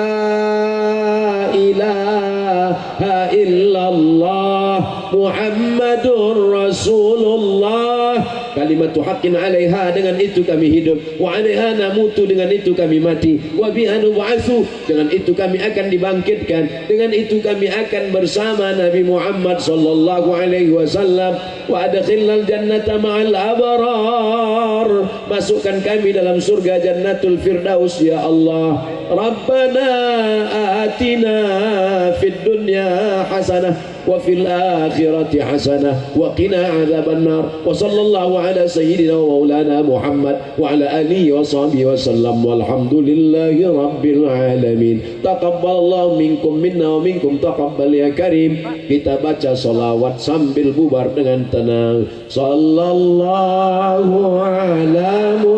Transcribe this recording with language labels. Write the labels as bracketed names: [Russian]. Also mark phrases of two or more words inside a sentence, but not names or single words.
[Arabic] لا إله إلا الله محمد رسول الله كلمة حق عليها, [Indonesian] dengan itu kami hidup, [Arabic] وعليها نموت, [Indonesian] dengan itu kami mati, [Arabic] وبها نبعث, [Indonesian] dengan itu kami akan dibangkitkan, dengan itu kami akan bersama Nabi Muhammad [Arabic] صلى الله عليه وسلم. وأدخلنا الجنة مع الأبرار, [Indonesian] masukkan kami dalam surga [Arabic] جنة الفردوس يا الله. ربنا آتنا في الدنيا حسنة وفي الآخرة حسنة وقنا عذاب النار. وصلى الله على سيدنا ومولانا محمد وعلى آله وصحبه وسلم والحمد لله رب العالمين. تقبل الله منكم منا ومنكم تقبل يا كريم. [Indonesian] Kita baca salawat sambil bubar dengan tenang. [Arabic] صلى الله على